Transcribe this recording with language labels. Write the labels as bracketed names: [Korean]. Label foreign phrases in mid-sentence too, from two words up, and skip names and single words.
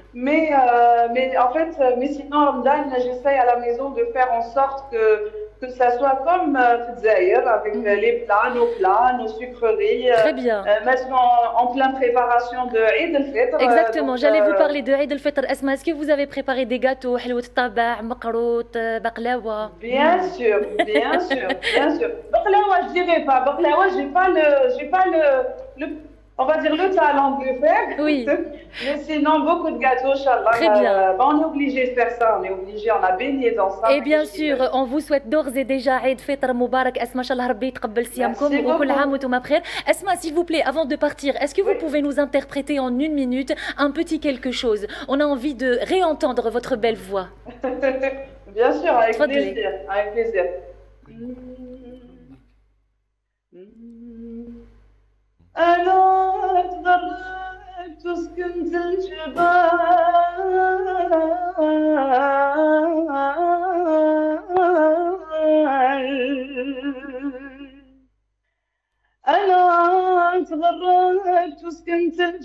[French] Mais sinon, Ramadan, j'essaye à la maison de faire en sorte que ça soit comme Tzaïr, avec les plats, nos sucreries. Très bien. Maintenant, en pleine préparation de Eid al-Fitr. Exactement, j'allais vous parler de Eid al-Fitr. Asma, est-ce que vous avez préparé des gâteaux, [Arabic] حلوة طابع', [French] makrout, baklawa? Bien sûr. Baklawa, je dirais pas. Baklawa, j'ai pas le on va dire le talent de le faire. Oui. Mais sinon, beaucoup de gâteaux, [Arabic] إن شاء الله. [French] Très bien. On est obligé de faire ça, on est obligé, on a baigné dans ça. Et bien sûr, on vous souhaite d'ores et déjà [Arabic] عيد فطر مبارك. Asma، إن شاء الله, ربي يتقبل صيامكم وكل عام وأنتم بخير. [French] Asma, s'il vous plaît, avant de partir, est-ce que vous pouvez nous interpréter en 1 minute un petit quelque chose? On a envie de réentendre votre belle voix. Bien sûr, avec plaisir, avec plaisir. [Arabic] أنا تغربت وسكنت الجبال أنا تغربت وسكنت